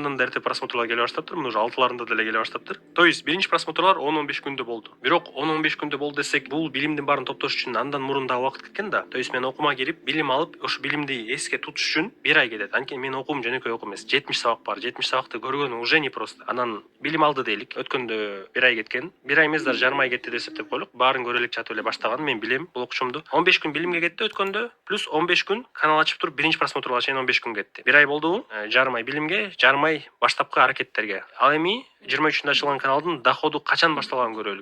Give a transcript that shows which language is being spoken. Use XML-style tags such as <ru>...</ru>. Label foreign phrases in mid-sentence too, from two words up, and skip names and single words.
<ky>Андан да эрте просмотрлар келе баштаптыр. Мына уже 6-ларында деле келе баштаптыр.</ky> <ru>То есть</ru> <ky>биринчи просмотрлар 10-15 күндө болду. Бирок 10-15 күндө болду десек, бул билимдин баарын топтош үчүн андан мурун да убакыт кеткен да.</ky> <ru>То есть</ru> <ky>мен окуума кирип, билим алып, ошо билимди эске тутуш үчүн 1 ай кетет. Анткени мен окуум жөнөкөй окуу эмес. 70 сабак бар. 70 сабакты көргөнү</ky> <ru>уже не просто.</ru> <ky>Анан билим алды дейлик. Өткөндө 1 ай кеткен. 1 ай эмес, даже жарым ай кетти деп эсептеп коелук. Баарын көрө элек жатып эле баштаган. Мен билем бул окуучумду. 15 күн билимге кетти өткөндө, плюс 15 күн канал ачып туруп биринчи просмотрга чейин 15 күн кетти. 1 ай болдубу? Жарым ай билимге, жарым ай баштапкы аракеттерге. Ал эми 23-нда ачылган каналдын доходу качан башталганын көрөлү.</ky>